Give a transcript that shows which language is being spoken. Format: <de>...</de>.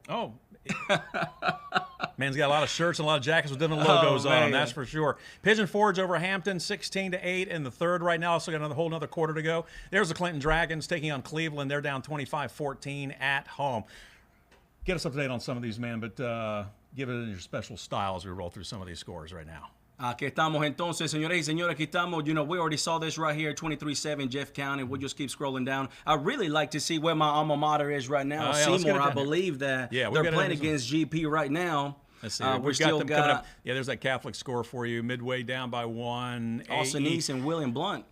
<en>Oh, man's got a lot of shirts and a lot of jackets with different logos on, that's for sure. Pigeon Forge over Hampton, 16-8 in the third right now. Also got another whole another quarter to go. There's the Clinton Dragons taking on Cleveland. They're down 25-14 at home. Get us up to date on some of these, man, but give it in your special style as we roll through some of these scores right now.</en> <es>Aquí estamos entonces, señores y señores, aquí estamos.</es> <en>We already saw this right here, 23-7 Jeff County. We'll just keep scrolling down. I really like to see where my alma mater is right now. Seymour, I believe that they're playing against GP right now. Let's see. We've got them coming up. Yeah, there's that Catholic score for you. Midway down by 1. Austin East and William Blunt.</en>